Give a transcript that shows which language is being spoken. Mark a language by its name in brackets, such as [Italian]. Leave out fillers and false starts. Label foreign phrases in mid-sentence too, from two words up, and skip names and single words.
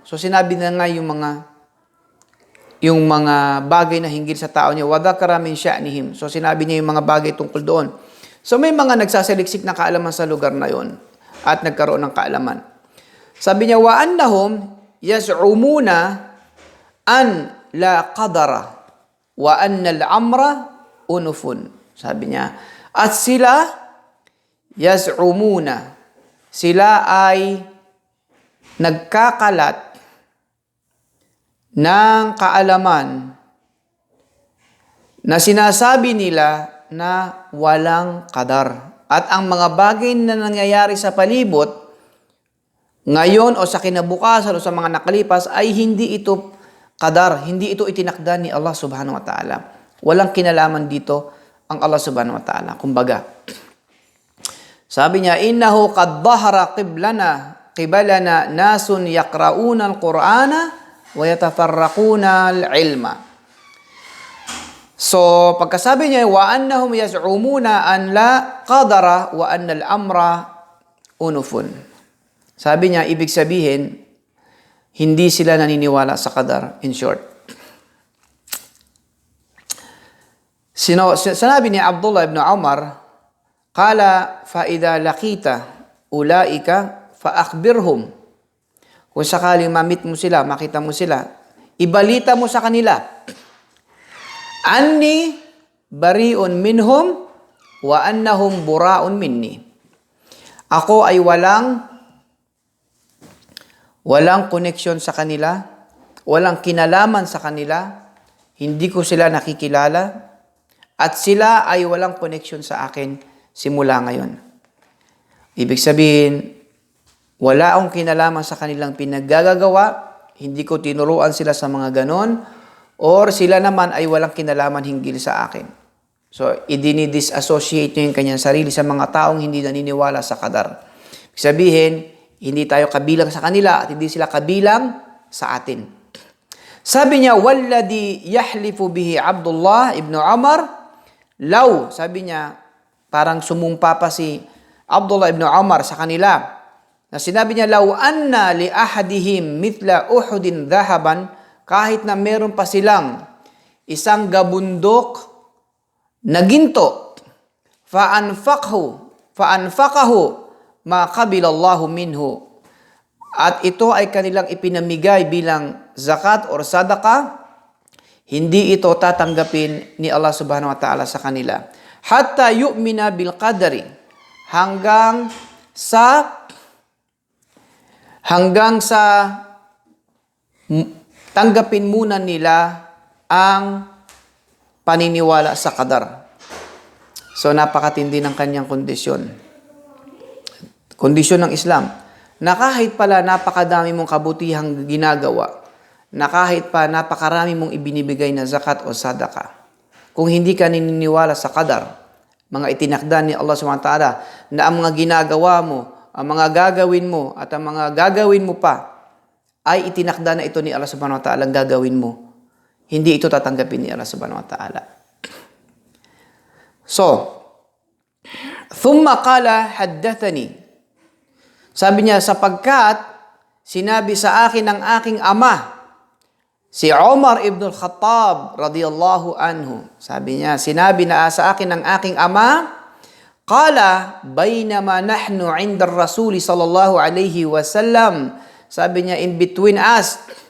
[Filipino] So sinabi na nga yung mga bagay na hinggil sa tao niya, [Arabic] وذكر من شأنهم. [Filipino] So sinabi niya yung mga bagay tungkol doon. So may mga nagsasaliksik na kaalaman sa lugar na yon at nagkaroon ng kaalaman. Sabi niya, [Arabic] وأنهم يزعمون أن لا قدر وأن الأمر أنف. [Filipino] Sabi niya, at sila yaz'umuna, sila ay nagkakalat ng kaalaman na sinasabi nila na walang qadar. At ang mga bagay na nangyayari sa palibot, ngayon o sa kinabukasan o sa mga nakalipas, ay hindi ito qadar, hindi ito itinakda ni Allah [Arabic] سبحانه وتعالى. [Filipino] Walang kinalaman dito ang Allah [Arabic] سبحانه وتعالى. [Filipino] Kumbaga, sabi niya, [Arabic] إنه قد ظهر قبلنا ناس يقرءون القرآن ويتفرقون العلم. [Filipino] So, pagkasabi niya, [Arabic] وأنهم يزعمون أن لا قدر وأن الأمر أنف. [Filipino] Sabi niya, ibig sabihin, hindi sila naniniwala sa qadar, [English] in short. [Filipino] Sinabi ni Abdullah ibn Umar, [Arabic] قال فإذا لقيت أولئك فأخبرهم. [Filipino] Kung sakaling mamit mo sila, makita mo sila, ibalita mo sa kanila, [Arabic] أني بريء منهم وأنهم برآء مني. [Filipino] Ako ay walang koneksyon sa kanila, walang kinalaman sa kanila, hindi ko sila nakikilala, at sila ay walang koneksyon sa akin simula ngayon. Ibig sabihin, wala akong kinalaman sa kanilang pinaggagawa, hindi ko tinuruan sila sa mga ganon, or sila naman ay walang kinalaman hinggil sa akin. So, idini-disassociate niyo yung kanyang sarili sa mga taong hindi naniniwala sa qadar. Ibig sabihin, hindi tayo kabilang sa kanila at hindi sila kabilang sa atin. Sabi niya, [Arabic] والذي يحلف به عبد الله بن عمر, [Filipino] law, sabi niya, parang sumumpa pa si Abdullah ibn Umar sa kanila, na sinabi niya, [Arabic] لو أن لأحدهم مثل أحد ذهبا, [Filipino] kahit na meron pa silang isang gabundok na ginto, [Arabic] فأنفقه ما قبل الله منه, [Filipino] at ito ay kanilang ipinamigay bilang zakat or sadaqah, hindi ito tatanggapin ni Allah [Arabic] سبحانه وتعالى [Filipino] sa kanila. [Arabic] حتى يؤمن بالقدر, [Filipino] hanggang sa tanggapin muna nila ang paniniwala sa qadar. So, napakatindi ng kanyang kondisyon. Kondisyon ng Islam, na kahit pala napakadami mong kabutihang ginagawa, na kahit pa napakarami mong ibinibigay na zakat o sadaka, kung hindi ka naniniwala sa qadar, mga itinakda ni Allah SWT na ang mga ginagawa mo, ang mga gagawin mo, at ang mga gagawin mo pa, ay itinakda na ito ni Allah [Arabic] سبحانه وتعالى [Filipino] ang gagawin mo, hindi ito tatanggapin ni Allah [Arabic] سبحانه وتعالى. So, ثم قال حدثني, [Filipino] sabi niya, sapagkat sinabi sa akin ng aking ama, si Umar ibn al-Khattab [Arabic] رضي الله عنه, [Filipino] sabi niya, sinabi na sa akin ng aking ama, [Arabic] قال بينما نحن عند الرسول صلى الله عليه وسلم, [Filipino] sabi niya, [English] in between us,